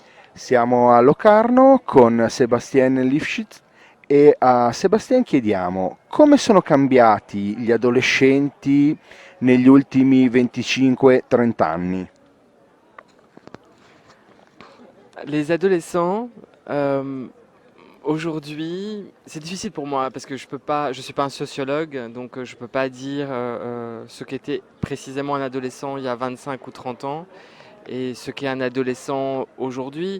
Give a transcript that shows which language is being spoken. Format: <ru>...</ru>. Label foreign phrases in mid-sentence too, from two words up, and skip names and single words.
<it>Siamo a Locarno con Sébastien Lifshitz e a Sébastien chiediamo come sono cambiati gli adolescenti negli ultimi 25-30 anni.</it> <fr>Les adolescents, euh, aujourd'hui, c'est difficile pour moi parce que je suis pas un sociologue, donc je peux pas dire ce qu'était précisément un adolescent il y a 25 ou 30 ans et ce qu'est un adolescent aujourd'hui.</fr>